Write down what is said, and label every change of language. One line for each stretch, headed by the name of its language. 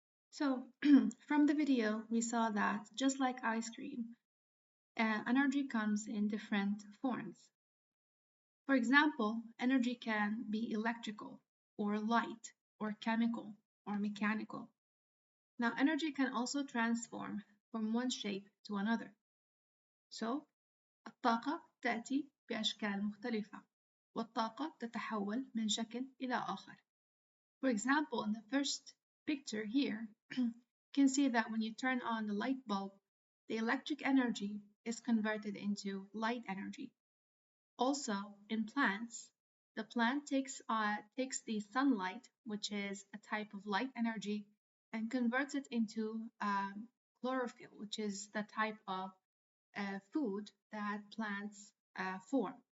English: So, from the video, we saw that just like ice cream, energy comes in different forms. For example, energy can be electrical, or light, or chemical, or mechanical. Now, energy can also transform from one shape to another.
Arabic: So, الطاقة تأتي بأشكال مختلفة، والطاقة تتحول من شكل إلى آخر.
English: For example, in the first picture here, you can see that when you turn on the light bulb, the electric energy is converted into light energy. Also, in plants, the plant takes the sunlight, which is a type of light energy, and converts it into chlorophyll, which is the type of food that plants form.